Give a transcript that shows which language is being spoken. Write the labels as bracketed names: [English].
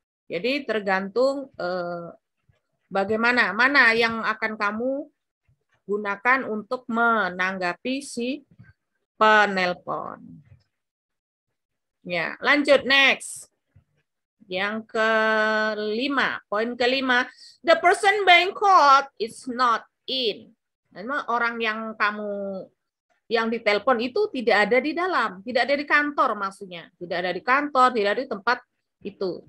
[Indonesian] Jadi tergantung bagaimana, mana yang akan kamu gunakan untuk menanggapi si penelpon. Ya, lanjut next. Yang kelima, poin kelima, [English] the person being called is not in. [Indonesian] Memang orang yang ditelepon itu tidak ada di dalam, tidak ada di kantor maksudnya, tidak ada di kantor, tidak ada di tempat itu.